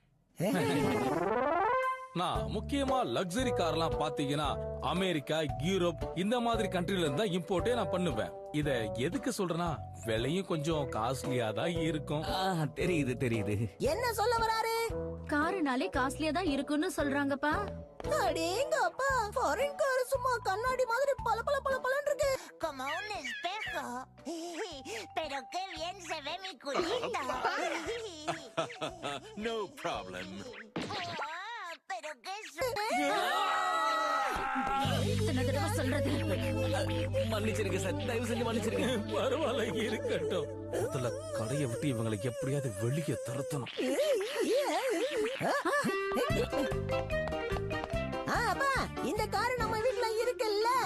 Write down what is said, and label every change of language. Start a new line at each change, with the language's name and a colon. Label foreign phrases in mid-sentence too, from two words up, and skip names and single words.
Tamil: நான் முக்கியமா
English: luxury cars
Tamil: பாத்தீங்கன்னா அமெரிக்கா, யூரோப் இந்த மாதிரி கண்ட்ரில இருந்தா இம்போர்ட்டே நான் பண்ணுவேன். இத எதுக்கு சொல்றேன்னா, விலையும் கொஞ்சம் காஸ்ட்லியா தான் இருக்கும். தெரியுது தெரியுது. என்ன சொல்ல வராரு? காருனாலே காஸ்ட்லியா தான் இருக்குன்னு சொல்றாங்கப்பா. அடேங்க அப்பா,
English: foreign car
Tamil: சும்மா கண்ணாடி மாதிரி பல பல பல பலன்னு இருக்கு.
Spanish: Como un espejo. Pero qué bien se ve mi culito.
English: No problem.
Spanish: Pero qué
Tamil: சொல்றது. மன்னிச்சிருங்க சார், தயவு செஞ்சு மன்னிச்சிருங்க. பரவாயில்ல, இருக்கட்டும். முதல்ல கடையை விட்டு இவங்களை எப்படியாவது வெளியே தரத்தணும். அப்பா, இந்த கார் நம்ம வீட்ல இருக்குல்ல?